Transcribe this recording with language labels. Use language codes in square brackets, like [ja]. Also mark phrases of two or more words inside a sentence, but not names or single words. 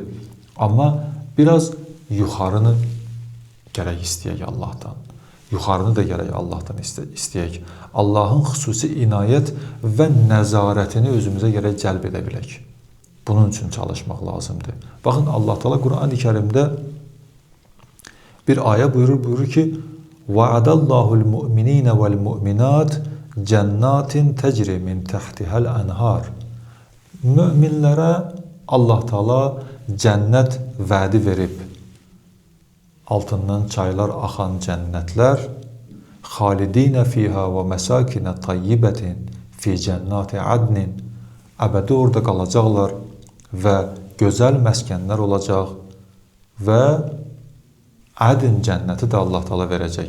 [az] Amma biraz yuxarını gərək istəyək Allahdan. Yuxarını da gərək Allahdan istəyək. Allahın xüsusi inayət və nəzarətini özümüzə gərək cəlb edə bilək. Bunun üçün çalışmaq lazımdır. Baxın, Allah Teala Qur'an-ı Kərimdə bir ayə buyurur ki, [ar] وَعَدَ اللّٰهُ الْمُؤْمِنِينَ وَالْمُؤْمِنَاتِ جَنَّاتٍ تَجْرِ مِنْ تَحْتِهَا الْأَنْهَارِ. [az] Möminlərə Allah Teala cənnət vədi verib. Altından çaylar axan cənnətlər, [ar] خالدين فيها ومساكن طيبة في جنات عدن, [az] əbədi orada qalacaqlar və gözəl məskənlər olacaq və ədn cənnəti də Allah Taala verəcək.